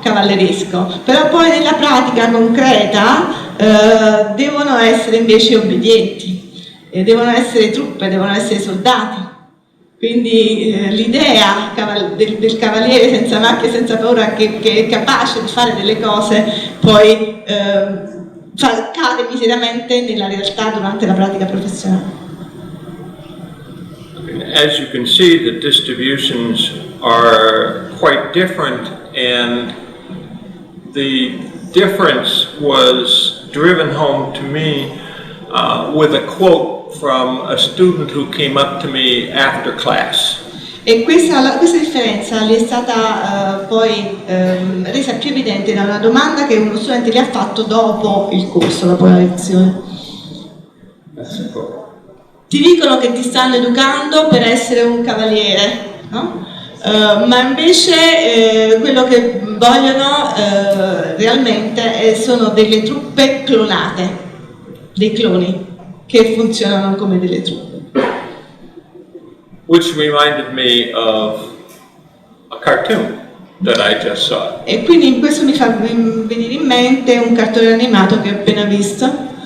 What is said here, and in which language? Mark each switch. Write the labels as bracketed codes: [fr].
[it] Cavalleresco, però poi nella pratica concreta devono essere invece obbedienti, devono essere truppe, devono essere soldati. Quindi l'idea del cavaliere senza macchie e senza paura che è capace di fare delle cose poi cade miseramente nella realtà durante la pratica professionale. [en] As you can see, the distributions are quite different, and the difference was driven home to me with a quote from a student who came up to me after class. [it] E questa differenza gli è stata poi resa più evidente da una domanda che uno studente gli ha fatto dopo il corso, dopo la lezione. Ti dicono che ti stanno educando per essere un cavaliere, no? Ma invece quello che vogliono realmente sono delle truppe clonate, dei cloni che funzionano come delle truppe. [en] Which reminded me of a cartoon that I just saw. [it] E quindi questo mi fa venire in mente un cartone animato che ho appena visto.